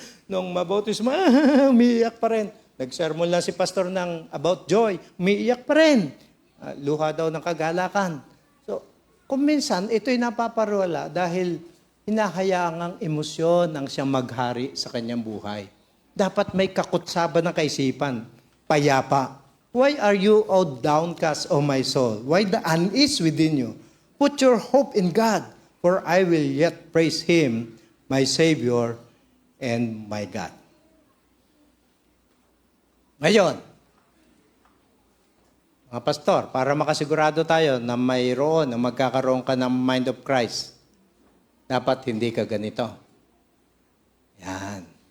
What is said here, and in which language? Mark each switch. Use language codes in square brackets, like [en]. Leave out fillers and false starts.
[tl] Nung mabautismo, umiyak pa rin. Nag-sermon lang si pastor ng about joy, umiiyak pa rin. luha daw ng kagalakan. So, kung minsan, ito'y napaparuwala dahil hinahayaan ang emosyon ang siyang maghari sa kanyang buhay. Dapat may kakutsaban ng kaisipan, payapa. [en] Why are you all downcast, O my soul? Why the unease within you? Put your hope in God, for I will yet praise Him, my Savior and my God. [tl] Ngayon, mga pastor, para makasigurado tayo na mayroon, na magkakaroon ka ng mind of Christ, dapat hindi ka ganito. Yan.